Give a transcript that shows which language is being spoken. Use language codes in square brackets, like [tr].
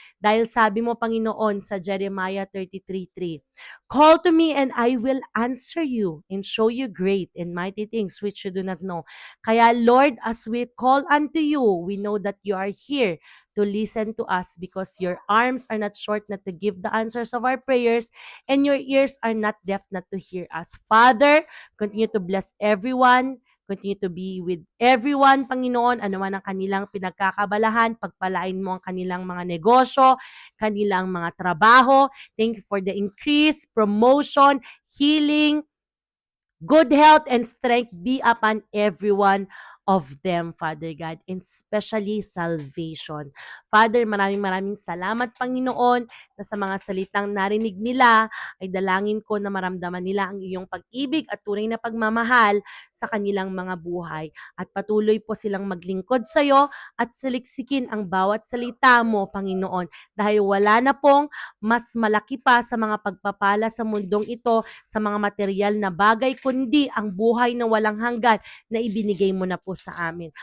[tl] Dahil sabi mo, [en] Panginoon, sa Jeremiah 33:3, call to me and I will answer you and show you great and mighty things which you do not know. Kaya Lord, as we call unto you, we know that you are here to listen to us because your arms are not short not to give the answers of our prayers and your ears are not deaf not to hear us. Father, continue to bless everyone. Continue to be with everyone, [tl] Panginoon, ano man ang kanilang pinagkakabalahan, pagpalain mo ang kanilang mga negosyo, kanilang mga trabaho. [en] Thank you for the increase, promotion, healing, good health and strength be upon everyone of them, Father God, and especially salvation. [tl] Father, maraming salamat, Panginoon, na sa mga salitang narinig nila, ay dalangin ko na maramdaman nila ang iyong pag-ibig at tunay na pagmamahal sa kanilang mga buhay. At patuloy po silang maglingkod sa iyo at saliksikin ang bawat salita mo, Panginoon, dahil wala na pong mas malaki pa sa mga pagpapala sa mundong ito, sa mga material na bagay, kundi ang buhay na walang hanggan na ibinigay mo na po sa amin.